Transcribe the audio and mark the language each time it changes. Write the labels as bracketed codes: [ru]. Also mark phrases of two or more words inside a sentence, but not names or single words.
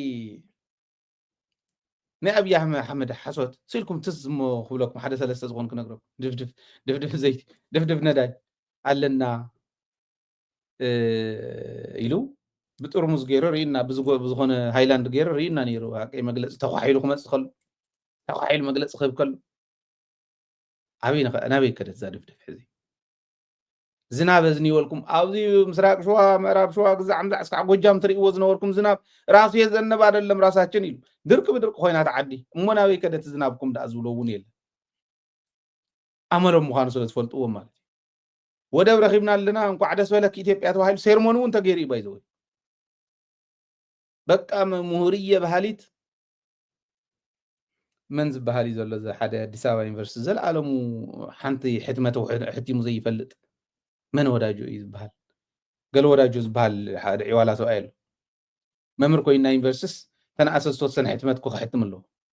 [ti] ኣብይ ኣሕመድ ሓሶት ስኢልኩም ትዝ እሞ ክብለኩም ሓደ ሰለስተ ዝኾን ክነግረኩም ድፍድፍ ዘይቲ ድፍድፍ ነዳጅ ኣለና ኢሉ ብጥርሙዝ ገይሩ ርኢና ብዝኾነ ሃይላንድ ገይሩ ርኢና ነይሩ ቀይ መግለፂ ተኳሒሉ ክመፅእ ከሎ ተኳሒሉ መግለፂ ክህብ ከሎ ናበይ ከደት ዛ ድፍድፍ ሕዚ ዝናብ ዝኒወልኩም ኣብዚ ምስራቅ ሸዋ ምዕራብ ሸዋ ግዛዕ ምዛዕ እስካዕ ጎጃም ትሪእዎ ዝነበርኩም ዝናብ [am] ራሱ የዘንብ አይደለም ራሳችን [ti] ኢሉ ድርቂ ብድርቂ ኮይና ተዓዲ እሞ ናበይ ከደት ዝናብኩም ዳኣ ዝብሎ እውን የለን ኣመሎም ምዃኑ ስለ ዝፈልጥዎ ማለት እዩ ወደብ ረኺብና ኣለና እንኳዕ ደስ በለክ ኢትዮጵያ ተባሂሉ ሴርሞኒ እውን ተገይሩ እዩ ባይዘወይ በቃ ምሁርየ ባህሊት መን ዝበሃል እዩ ዘሎ ሓደ ኣዲስ ኣበባ ዩኒቨርሲቲ ዘለኣለሙ ሓንቲ ሕትመት ሕቲሙ ዘይፈልጥ መን ወዳጆ እዩ ዝበሃል ገለ ወዳጆ ዝበሃል ሓደ ዒዋላ ሰብኣይ ኣሎ መምህር ኮይና ዩኒቨርሲቲስ ተነኣሰ ዝተወሰነ ሕትመት ክሕትም ኣለዎ